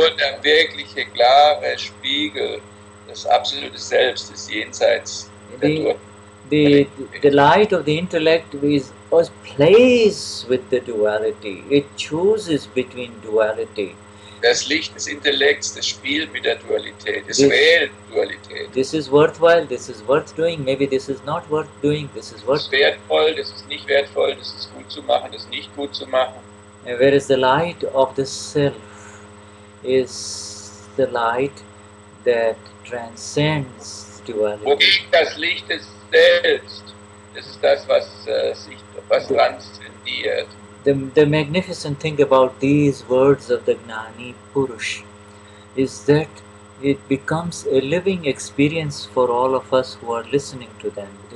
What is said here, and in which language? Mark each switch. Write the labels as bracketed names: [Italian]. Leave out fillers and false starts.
[German] Nur der wirkliche, klare Spiegel, das absolute Selbst, ist jenseits der [English] The light of the intellect plays with the duality. It chooses between duality. [German] Das Licht des Intellekts, das spielt mit der Dualität, es wählt Dualität. [English] This is worthwhile, this is worth doing, maybe this is not worth doing, this is [German] Das [English] worth. [German] ist wertvoll, das ist nicht wertvoll, das ist gut zu machen, das ist nicht gut zu machen. [English] Whereas the light of the self is the light that transcends duality. [German] Wogegen das Licht des Selbst, das ist das, was transzendiert. [English] The magnificent thing about these words of the Gnani Purush is that it becomes a living experience for all of us who are listening to them.